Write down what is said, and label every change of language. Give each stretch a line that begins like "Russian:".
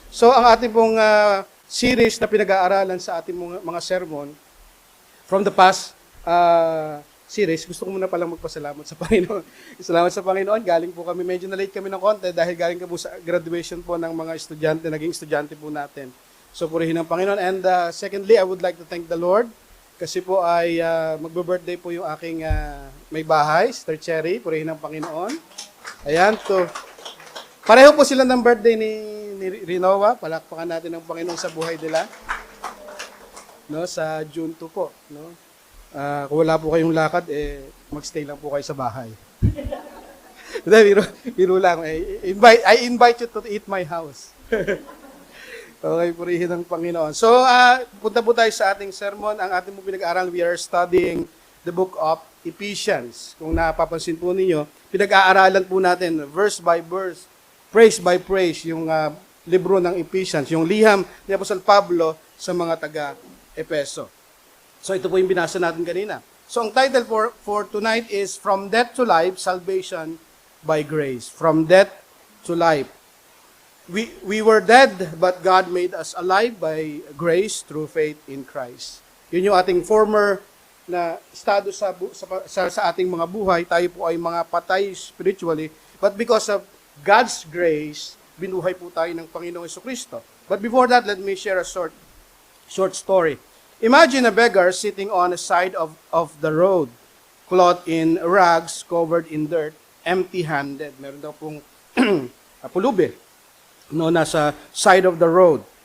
Filipino: So, ang ating pong series na pinag-aaralan sa ating mga sermon
English: from the past series,
Filipino: gusto ko muna palang magpasalamat sa Panginoon. Salamat sa Panginoon. Galing po kami, medyo na-late kami ng konti dahil galing ka po sa graduation po ng mga estudyante, naging estudyante po natin. So, purihin ang Panginoon.
English: And secondly, I would like to thank the Lord
Filipino: kasi po ay magbe-birthday po yung aking may bahay,
English: Sister Cherry.
Filipino: Purihin ang Panginoon. Ayan, so pareho po sila ng birthday ni Rinoa. Palakpakan natin ang Panginoon sa buhay nila. No, sa June 2 po, no? Kung wala po kayong lakad, magstay lang po kayo sa bahay. Biro lang.
English: I invite you to eat my house.
Filipino: Okay, purihin ang Panginoon. So, punta po tayo sa ating sermon. Ang ating pinag-aaral,
English: we are studying
Filipino: the book of Ephesians. Kung napapansin po ninyo, pinag-aaralan po natin
English: verse by verse, phrase by phrase,
Filipino: yung libro ng Ephesians, yung liham ni Apostol Pablo sa mga taga-Epeso. So ito po yung binasa natin kanina.
English: So
Filipino: ang
English: title for tonight is From Death to Life, Salvation by Grace. From Death to Life. We were dead, but God made us alive by grace through faith in Christ.
Filipino: Yun yung ating former na estado sa ating mga buhay. Tayo po ay mga patay
English: spiritually, but because of God's grace,
Filipino: binuhay po tayo ng Panginoong Jesucristo.
English: But before that, let me share a short story. Imagine a beggar sitting on the side of the road, clothed in rags, covered in dirt, empty-handed.
Filipino: Meron daw pong pulubi, no, nasa
English: side of the road.